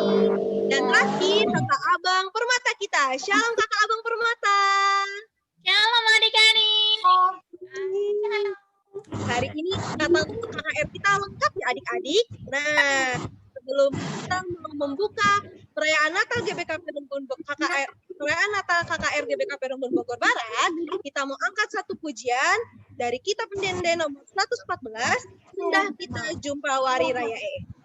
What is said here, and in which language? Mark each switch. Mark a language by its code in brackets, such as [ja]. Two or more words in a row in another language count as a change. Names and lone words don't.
[id] Dan terakhir kakak abang Permata kita. Shalom kakak abang Permata. Shalom adik-adik. Hari ini Natal untuk KKR kita lengkap ya adik-adik. Nah, sebelum kita membuka perayaan Natal GBKP Runggun KKR, perayaan Natal KKR GBKP Runggun Bogor Barat, kita mau angkat satu pujian dari Kitab Pendenden nomor 114, Hendak Kita Jumpa Wari Raya E.